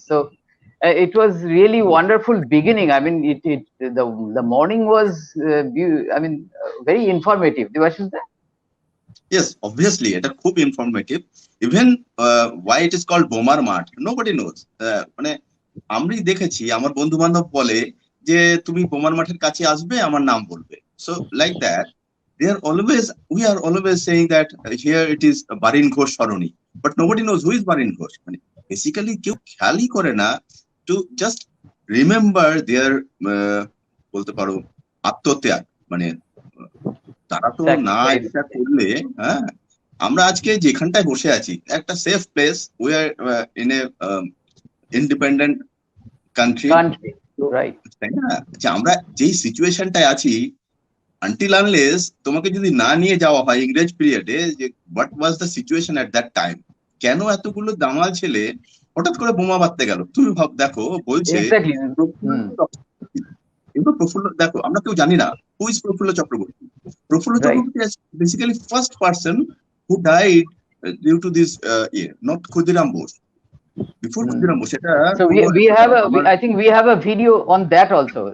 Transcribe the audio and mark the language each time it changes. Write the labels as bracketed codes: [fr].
[en] So it was really wonderful beginning. I mean the morning was very informative. Devashish da? Yes, obviously, it is খুব informative. Even why it is called Bomar Mart, nobody knows. [bn] মানে আমি দেখেছি আমার বন্ধু বান্ধব বলে যে তুমি বোমার মাঠের কাছে আসবে, আমার নাম বলবে। [en] So like that, we are always saying that here it is Barin Ghosh Saroni, but nobody knows who is Barin Ghosh. [bn] মানে basically কেউ খেয়ালই করে না [en] to just remember their [bn] বলতে পারো আত্মত্যাগ। মানে তারা তো না এটা করলে, হ্যাঁ, আমরা আজকে যেখানটায় বসে আছি একটা [en] Safe place, we are in a independent country, Country, right? [bn] তাই না? যে আমরা যেই সিচুয়েশনটায় আছি, [en] until unless [bn] তোমাকে যদি না নিয়ে যাওয়া হয় ইংরেজ পিরিয়ডে, যে [en] what was the situation at that time, [bn] কেন এতগুলো দামাল ছেলে হঠাৎ করে বোমা বাঁধতে গেল, তুমি ভাব, দেখো বলছে [en] Exactly. [bn] কিন্তু প্রফুল্ল, দেখো আমরা কেউ জানি না [en] who is [bn] Prafulla Chakraborty. Prafulla [en] Right. Chakraborty basically first person who died due to this not Khudiram Bose, before Khudiram Bose. [bn] এটা [en] So we have a I think we have a video on that also.